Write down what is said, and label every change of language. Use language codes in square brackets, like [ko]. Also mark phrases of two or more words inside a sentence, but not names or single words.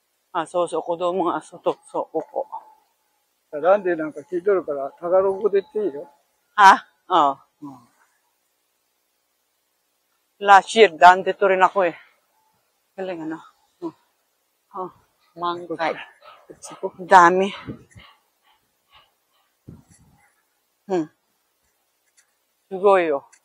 [ja] そうそう、子供が外、そう、ここ。ランディなんか聞いとるから、タガログで言っていいよ。 [en] Last year, [tl] dito rin ako eh. Galing ano. Mangkay. Dami. [ja] すごいよ.